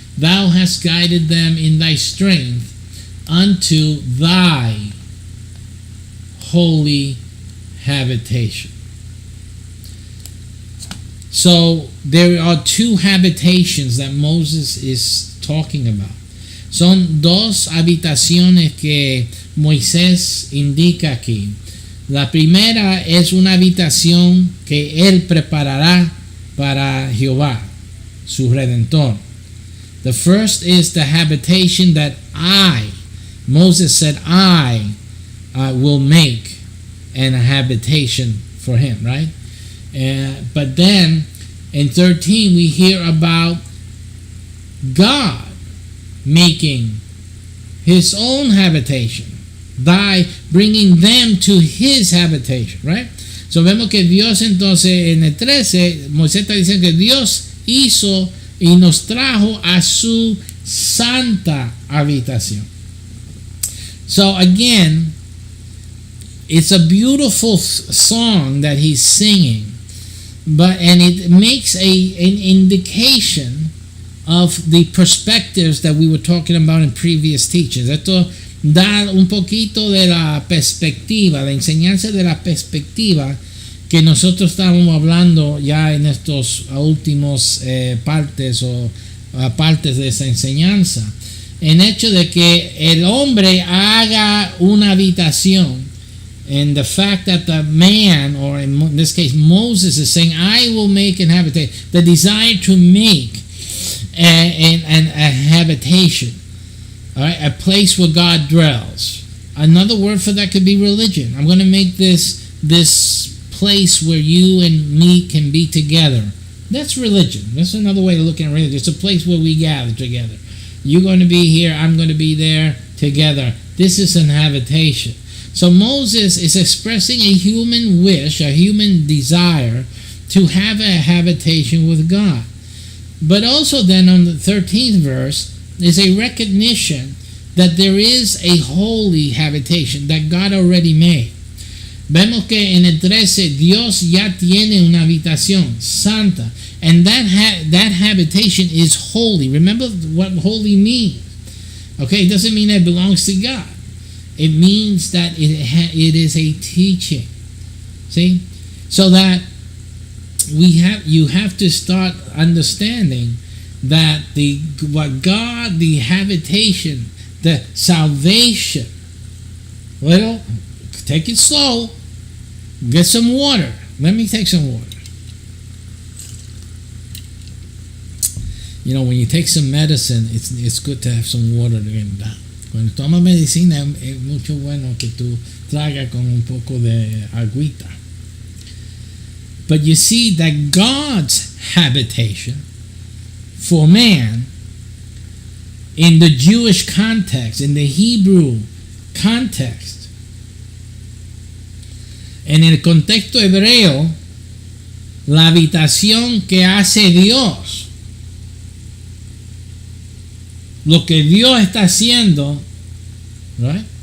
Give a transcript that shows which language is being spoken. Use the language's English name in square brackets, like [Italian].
[English] Thou hast guided them in thy strength unto thy holy habitation. So there are 2 habitations that Moses is talking about. [Spanish] Son 2 habitaciones que Moisés indica aquí. La primera es una habitación que él preparará para Jehová, su redentor. [English] The first is the habitation that Moses said, I will make an habitation for him, right? But then in 13 we hear about God making his own habitation, bringing them to his habitation, right? [Spanish] So vemos que Dios entonces en el 13, Moisés está diciendo que Dios hizo y nos trajo a su santa habitación. [English] So again, it's a beautiful song that he's singing, and it makes an indication of the perspectives that we were talking about in previous teachings. [Spanish] Esto da un poquito de la perspectiva, la enseñanza de la perspectiva que nosotros estábamos hablando ya en estos últimos partes de esa enseñanza. En hecho de que el hombre haga una habitación. [English] And the fact that the man, or in this case Moses, is saying, I will make an habitation. The desire to make a habitation. All right, a place where God dwells. Another word for that could be religion. I'm going to make this place where you and me can be together. That's religion. That's another way of looking at religion. It's a place where we gather together. You're going to be here, I'm going to be there together. This is an habitation. So Moses is expressing a human wish, a human desire to have a habitation with God. But also then on the 13th verse is a recognition that there is a holy habitation that God already made. [Spanish] Vemos que en el 13 Dios ya tiene una habitación santa, [English] and that habitation is holy. Remember what holy means. Okay, it doesn't mean that it belongs to God. It means that it is a teaching. See? So that you have to start understanding that the habitation, the salvation. Well, take it slow. Get some water. Let me take some water. You know, when you take some medicine, it's good to have some water to get down. [Spanish] Cuando tomas medicina es mucho bueno que tú tragas con un poco de agüita. [English] But you see that God's habitation for man in the Jewish context, in the Hebrew context, [Spanish] en el contexto hebreo, la habitación que hace Dios, lo que Dios está haciendo, [English] right?